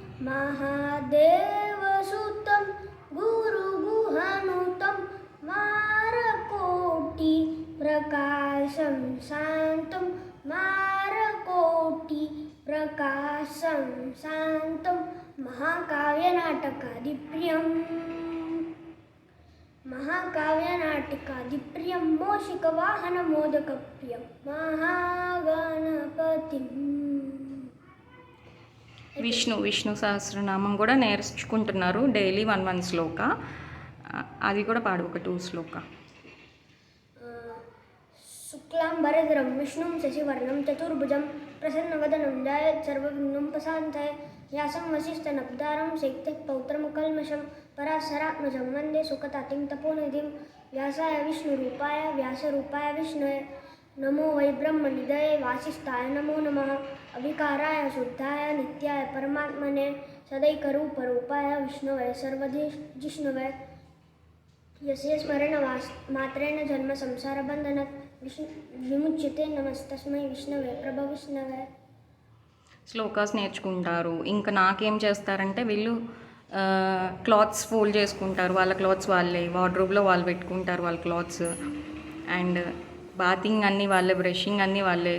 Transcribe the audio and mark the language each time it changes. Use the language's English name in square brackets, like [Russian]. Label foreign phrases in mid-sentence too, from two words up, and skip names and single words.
[Sanskrit] महादेवसुतं गुरुगुहानुतं मारकोटि प्रकाशं शान्तं मारकोटि प्रकाशं शान्तं महाकाव्यनाटिकादिप्रियं मूषिकवाहनमोदकप्रियं महागणपतिं. [Telugu] విష్ణు సహస్రనామం కూడా నేర్చుకుంటున్నారు డైలీ 1 శ్లోక. అది కూడా పాడు, ఒక 2 శ్లోక. [Sanskrit] शुक्लाम्बरधरं विष्णुं शशिवर्णं चतुर्भुजं प्रसन्नवदनं ध्यायेत् सर्वविघ्नोपशान्तये व्यासं वसिष्ठनप्तारं शक्तिपौत्रमकल्मषं पराशरात्मजं वन्दे सुखतातिं तपोनिधिं. व्यासाय विष्णुरूपाय व्यासरूपाय विष्णवे नमो वै ब्रह्मनिधये वासिष्ठाय नमो नमः. अविकाराय शुद्धाय नित्याय परमात्मने सदैकरूपरूपाय विष्णवे सर्वजिष्णवे यस्य स्मरणमात्रेण जन्म संसारबन्धनात् విముచ్యతే నమస్తస్మై విష్ణవే విష్ణవే. [Telugu] శ్లోకాస్ నేర్చుకుంటారు. ఇంకా నాకేం చేస్తారంటే వీళ్ళు [English] clothes fold [Telugu] చేసుకుంటారు, వాళ్ళ క్లాత్స్ వాళ్ళే, వార్డ్రోబ్లో వాళ్ళు పెట్టుకుంటారు వాళ్ళ క్లాత్స్. [English] and bathing [Telugu] అన్నీ వాళ్ళే, బ్రషింగ్ అన్నీ వాళ్ళే.